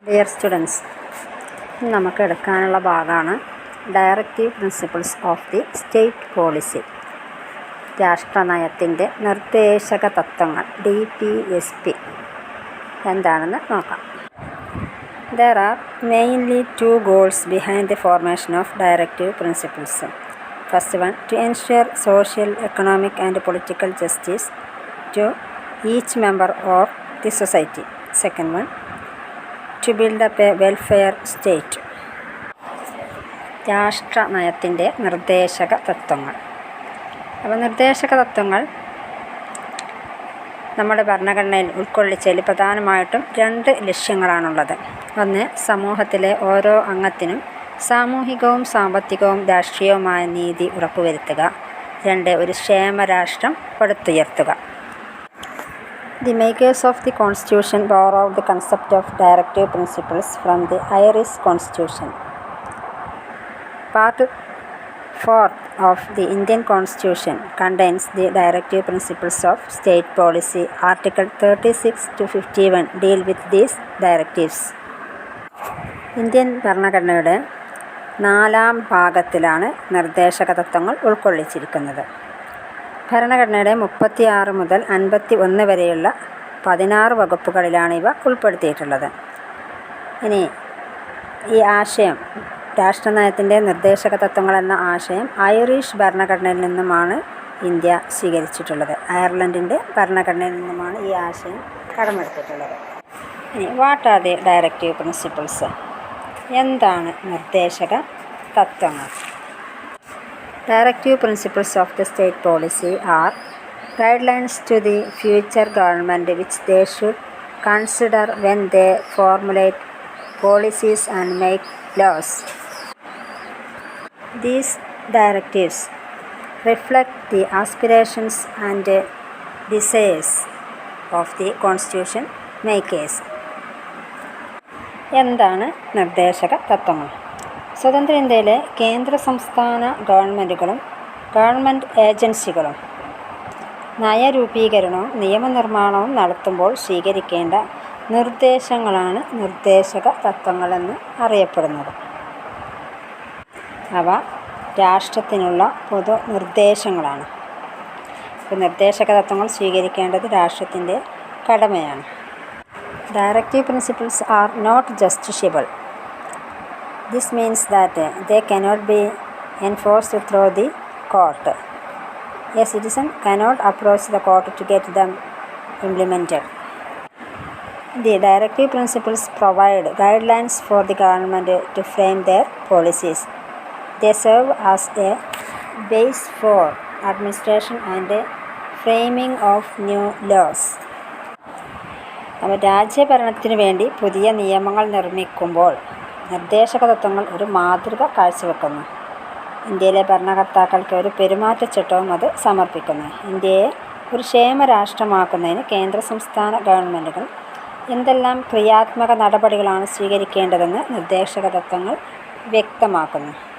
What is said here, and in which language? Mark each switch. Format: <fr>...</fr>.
<ml>Dear students, നമുക്ക് എടുക്കാനുള്ള ഭാഗമാണ് directive principles of the state policy. രാഷ്ട്രനയത്തിൻ്റെ നിർദ്ദേശക തത്വങ്ങൾ DPSP എന്താണെന്ന് നോക്കാം.</ml> <en>There are mainly two goals behind the formation of directive principles. First one, to ensure social, economic and political justice to each member of the society. Second one, to build up a welfare state.</en> <ml>രാഷ്ട്രനയത്തിൻ്റെ നിർദ്ദേശക തത്വങ്ങൾ. അപ്പോൾ നിർദ്ദേശക തത്വങ്ങൾ നമ്മുടെ ഭരണഘടനയിൽ ഉൾക്കൊള്ളിച്ചതിൽ പ്രധാനമായിട്ടും 2 ലക്ഷ്യങ്ങളാണുള്ളത്. ഒന്ന്, സമൂഹത്തിലെ ഓരോ അംഗത്തിനും സാമൂഹികവും സാമ്പത്തികവും രാഷ്ട്രീയവുമായ നീതി ഉറപ്പുവരുത്തുക. 2, ഒരു ക്ഷേമരാഷ്ട്രം പടുത്തുയർത്തുക.</ml> <en>The makers of the Constitution borrowed the concept of directive principles from the Irish Constitution. Part 4 of the Indian Constitution contains the directive principles of state policy. Article 36 to 51 deal with these directives.</en> <ml>Indian ഭരണഘടനയുടെ 4-ാം ഭാഗത്തിലാണ് നിർദ്ദേശക തത്വങ്ങൾ ഉൾക്കൊള്ളിച്ചിരിക്കുന്നത്. ഭരണഘടനയുടെ 36 മുതൽ 51 വരെയുള്ള 16 വകുപ്പുകളിലാണ് ഇവ ഉൾപ്പെടുത്തിയിട്ടുള്ളത്. ഇനി ഈ ആശയം, രാഷ്ട്രനയത്തിൻ്റെ നിർദ്ദേശക തത്വങ്ങൾ എന്ന ആശയം ഐറിഷ് ഭരണഘടനയിൽ നിന്നുമാണ് ഇന്ത്യ സ്വീകരിച്ചിട്ടുള്ളത്. അയർലൻഡിൻ്റെ ഭരണഘടനയിൽ നിന്നുമാണ് ഈ ആശയം കടമെടുത്തിട്ടുള്ളത്.</ml> <en>ഇനി what are the directive principles?</en> <ml>എന്താണ് നിർദ്ദേശക തത്വങ്ങൾ?</ml> <en>Directive principles of the state policy are guidelines to the future government which they should consider when they formulate policies and make laws. These directives reflect the aspirations and desires of the constitution makers.</en> <ml>എന്താണ് നിർദ്ദേശക തത്വങ്ങൾ? സ്വതന്ത്ര ഇന്ത്യയിലെ കേന്ദ്ര സംസ്ഥാന ഗവൺമെൻറ്റുകളും government ഏജൻസികളും നയരൂപീകരണവും നിയമനിർമ്മാണവും നടത്തുമ്പോൾ സ്വീകരിക്കേണ്ട നിർദ്ദേശങ്ങളാണ് നിർദ്ദേശക തത്വങ്ങളെന്ന് അറിയപ്പെടുന്നത്. അവ രാഷ്ട്രത്തിനുള്ള പൊതു നിർദ്ദേശങ്ങളാണ്. ഇപ്പോൾ നിർദ്ദേശക തത്വങ്ങൾ സ്വീകരിക്കേണ്ടത് രാഷ്ട്രത്തിൻ്റെ കടമയാണ്.</ml> <en>Directive principles are not justiciable. This means that they cannot be enforced through the court. A citizen cannot approach the court to get them implemented. The directive principles provide guidelines for the government to frame their policies. They serve as a base for administration and framing of new laws.</en> <ml>അപ്പോൾ രാജ്യഭരണത്തിന് വേണ്ടി പുതിയ നിയമങ്ങൾ നിർമ്മിക്കുമ്പോൾ നിർദ്ദേശക തത്വങ്ങൾ ഒരു മാതൃക കാഴ്ചവെക്കുന്നു. ഇന്ത്യയിലെ ഭരണകർത്താക്കൾക്ക് ഒരു പെരുമാറ്റച്ചട്ടവും അത് സമർപ്പിക്കുന്നു. ഇന്ത്യയെ ഒരു ക്ഷേമരാഷ്ട്രമാക്കുന്നതിന് കേന്ദ്ര സംസ്ഥാന ഗവൺമെൻറ്റുകൾ എന്തെല്ലാം ക്രിയാത്മക നടപടികളാണ് സ്വീകരിക്കേണ്ടതെന്ന് നിർദ്ദേശക തത്വങ്ങൾ വ്യക്തമാക്കുന്നു.</ml>